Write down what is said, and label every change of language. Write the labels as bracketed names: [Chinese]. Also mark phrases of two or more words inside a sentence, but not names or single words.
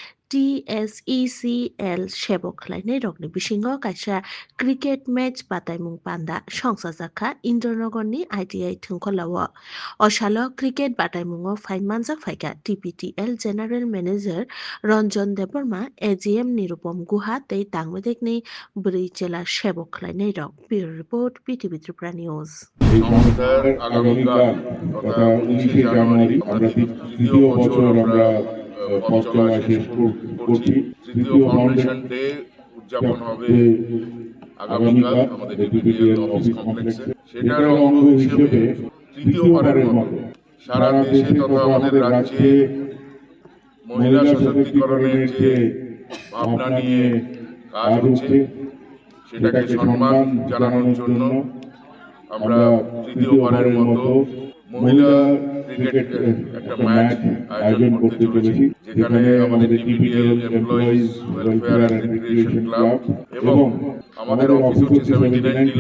[Kok Borok] TSECL Shebo Khlainai Rok ni Bishingo Kaisa [English] Cricket Match [Kok Borok] Bataimung Panda Shangsazaka Indranagor ni ITI Thungkhalawa Oshalo Cricket Bataimungo Fainmanjak Faika TPTL [English] General Manager [Kok Borok] Ranjan Deborma AGM Nirupom Guha Tei Tangmedek ni Buri Jela Shebo Khlainai Rok [English] Bureau Report [Kok Borok] BTV Tripura News. [Bangla] সংস্থার আগামীকাল তথা 19শে জানুয়ারি আমরা তৃতীয় বছর আমরা পথ চলা শেষ করছি। তৃতীয় [English] foundation day [Bangla] উদযাপন হবে আগামীকাল আমাদের ডিপিটিএল [English] office complex. [Bangla] সেটার অঙ্গ হিসেবে তৃতীয়বারের মতো সারা দেশে তথা আমাদের রাজ্যে মহিলা সশক্তিকরণের যে ভাবনা নিয়ে কাজ হচ্ছে সেটাকে সম্মান জানানোর জন্য আমরা তৃতীয়বারের মতো মহিলা ক্রিকেট একটা ম্যাচ আয়োজন করতে চলেছি, যেখানে আমাদের টিপিডিএল এমপ্লয়িজ ওয়েলফেয়ার অ্যান্ড রিক্রিয়েশন ক্লাব এবং আমাদের অফিস হচ্ছে 79 টিলা।